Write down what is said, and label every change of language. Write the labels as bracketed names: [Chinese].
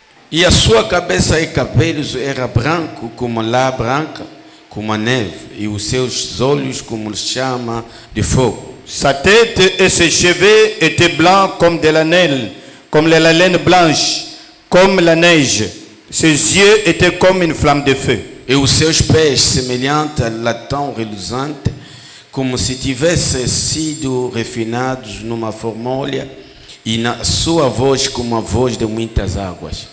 [Portuguese] E a sua cabeça e cabelos era branco como lã branca, como a neve, e os seus olhos como chama de fogo. [French] Sa tête et ses cheveux étaient blancs comme de la laine, comme la laine blanche, comme la neige. Ses yeux étaient comme une flamme de feu. [Portuguese] E os seus pés semelhantes a latão reluzente, como se tivessem sido refinados numa formolha, e na sua voz como a voz de muitas águas.